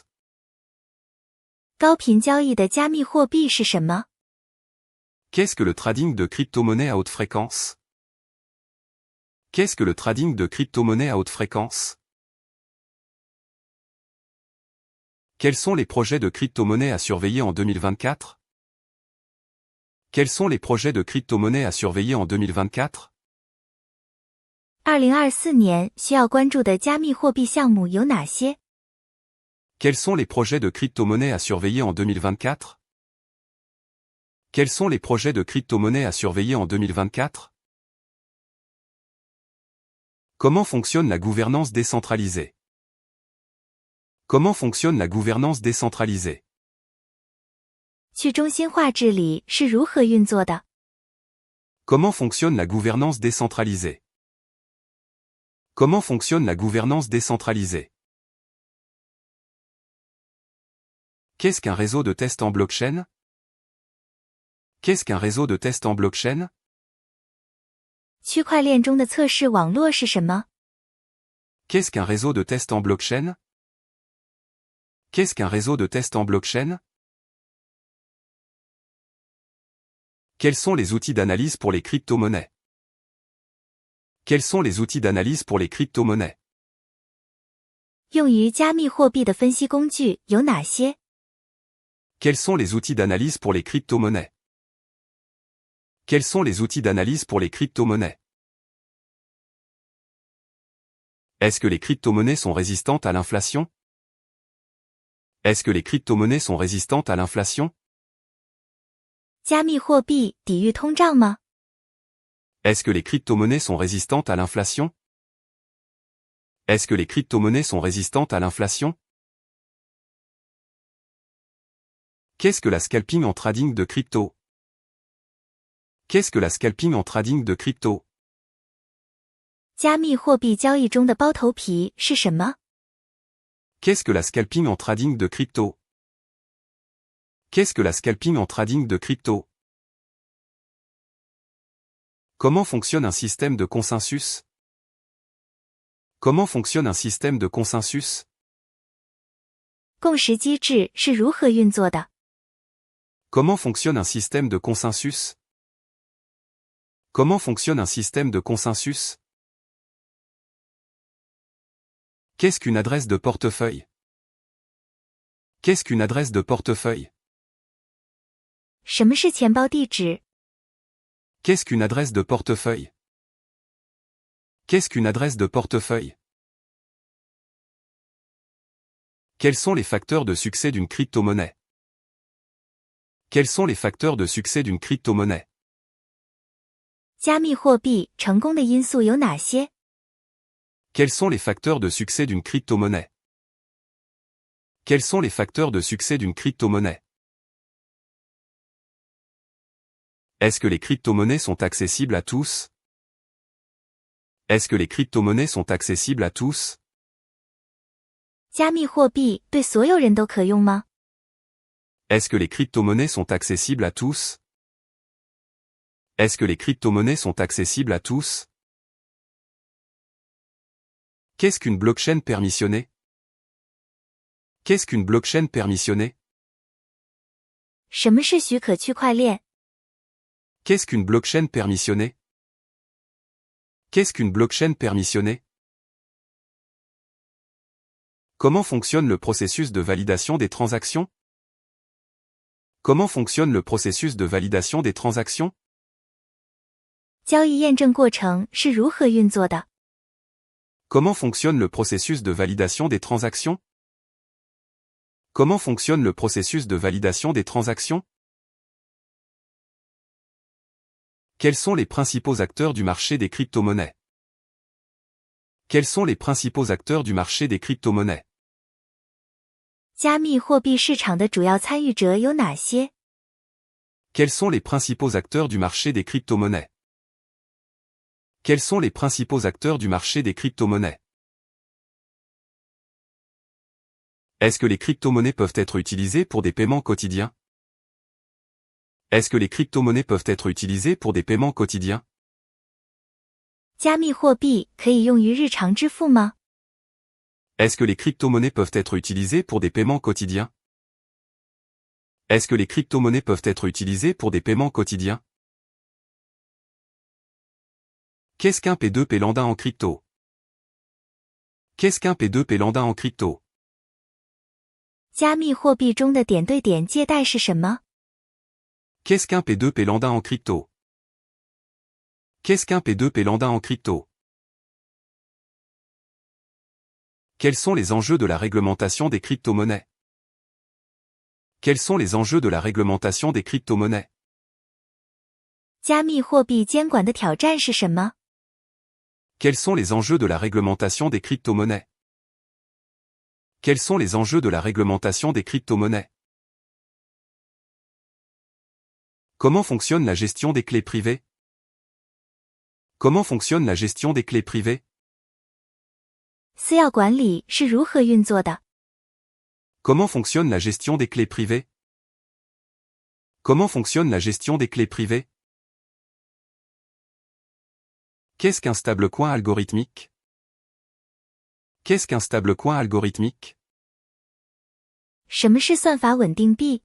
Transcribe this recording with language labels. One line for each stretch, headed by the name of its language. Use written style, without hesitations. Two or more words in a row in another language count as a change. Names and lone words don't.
Chinese: 高频交易的加密货币是什么？
French: Qu'est-ce que le trading de crypto-monnaies à haute fréquence? Qu'est-ce que le trading de crypto-monnaies à haute fréquence? Quels sont les projets de crypto-monnaies à surveiller en 2024? Quels sont les projets de crypto-monnaies à surveiller en 2024?
Chinese: 2024 年需要关注的加密货币项目有哪些？
French: Quels sont les projets de crypto-monnaies à surveiller en 2024? Quels sont les projets de crypto-monnaies à surveiller en 2024? Comment fonctionne la gouvernance décentralisée? Comment fonctionne la gouvernance décentralisée?
Chinese: 去中心化治理是如何运作的？
French: Comment fonctionne la gouvernance décentralisée? Comment fonctionne la gouvernance décentralisée? Qu'est-ce qu'un réseau de test en blockchain? Qu'est-ce qu'un réseau de test en blockchain?
Chinese: 区块链中的测试网络是什么？
French: Qu'est-ce qu'un réseau de test en blockchain? Qu'est-ce qu'un réseau de test en blockchain? Quels sont les outils d'analyse pour les crypto-monnaies? Quels sont les outils d'analyse pour les crypto-monnaies?
Chinese: 用于加密货币的分析工具有哪些？
French: Quels sont les outils d'analyse pour les crypto-monnaies? Quels sont les outils d'analyse pour les crypto-monnaies? Est-ce que les crypto-monnaies sont résistantes à l'inflation? Est-ce que les crypto-monnaies sont résistantes à l'inflation?
Chinese: 加密货币抵御通胀吗？
French: Est-ce que les crypto-monnaies sont résistantes à l'inflation? Est-ce que les crypto-monnaies sont résistantes à l'inflation? Qu'est-ce que la scalping en trading de crypto? Qu'est-ce que la scalping en trading de crypto?
Chinese: 加密货币交易中的包头皮是什么？
French: Qu'est-ce que la scalping en trading de crypto? Qu'est-ce que la scalping en trading de crypto? Comment fonctionne un système de consensus? Comment fonctionne un système de consensus?
Chinese: 共识机制是如何运作的？
French: Comment fonctionne un système de consensus? Comment fonctionne un système de consensus? Qu'est-ce qu'une adresse de portefeuille? Qu'est-ce qu'une adresse de portefeuille?
Chinese: 什么是钱包地址？
French: Qu'est-ce qu'une adresse de portefeuille? Qu'est-ce qu'une adresse de portefeuille? Quels sont les facteurs de succès d'une crypto-monnaie? Quels sont les facteurs de succès d'une crypto-monnaie?
Chinese: 加密货币成功的因素有哪些？
French: Quels sont les facteurs de succès d'une crypto-monnaie? Quels sont les facteurs de succès d'une crypto-monnaie? Est-ce que les crypto-monnaies sont accessibles à tous? Est-ce que les crypto-monnaies sont accessibles à tous?
Chinese: 加密货币对所有人都可用吗？
French: Est-ce que les crypto-monnaies sont accessibles à tous? Est-ce que les crypto-monnaies sont accessibles à tous? Qu'est-ce qu'une blockchain permissionnée? Qu'est-ce qu'une blockchain permissionnée?
Chinese: 什么是许可区块链？
French: Qu'est-ce qu'une blockchain permissionnée? Qu'est-ce qu'une blockchain permissionnée? Comment fonctionne le processus de validation des transactions? Comment fonctionne le processus de validation des transactions?
Chinese: 交易验证过程是如何运作的？
French: Comment fonctionne le processus de validation des transactions? Comment fonctionne le processus de validation des transactions? Quels sont les principaux acteurs du marché des crypto-monnaies? Quels sont les principaux acteurs du marché des crypto-monnaies?
Chinese: 加密货币市场的主要参与者有哪些？
French: Quels sont les principaux acteurs du marché des crypto-monnaies? Quels sont les principaux acteurs du marché des crypto-monnaies? Est-ce que les crypto-monnaies peuvent être utilisées pour des paiements quotidiens? Est-ce que les crypto-monnaies peuvent être utilisées pour des paiements quotidiens?
Chinese: 加密货币可以用于日常支付吗？
French: Est-ce que les crypto-monnaies peuvent être utilisées pour des paiements quotidiens? Est-ce que les crypto-monnaies peuvent être utilisées pour des paiements quotidiens? Qu'est-ce qu'un P2P lambda en crypto? Qu'est-ce qu'un P2P lambda en crypto?
Chinese: 加密货币中的点对点借贷是什么？
French: Qu'est-ce qu'un P2P lambda en crypto? Qu'est-ce qu'un P2P lambda en crypto? Quels sont les enjeux de la réglementation des crypto-monnaies? Quels sont les enjeux de la réglementation des crypto-monnaies?
Chinese: 加密货币监管的挑战是什么？
French: Quels sont les enjeux de la réglementation des crypto-monnaies? Quels sont les enjeux de la réglementation des crypto-monnaies? Comment fonctionne la gestion des clés privées? Comment fonctionne la gestion des clés privées?
Chinese: 私钥管理是如何运作的？
French: Comment fonctionne la gestion des clés privées? Comment fonctionne la gestion des clés privées? Qu'est-ce qu'un
English: stable coin
French: algorithmique? Qu'est-ce qu'un
English: stable coin
French: algorithmique?
Chinese: 什么是算法稳定币？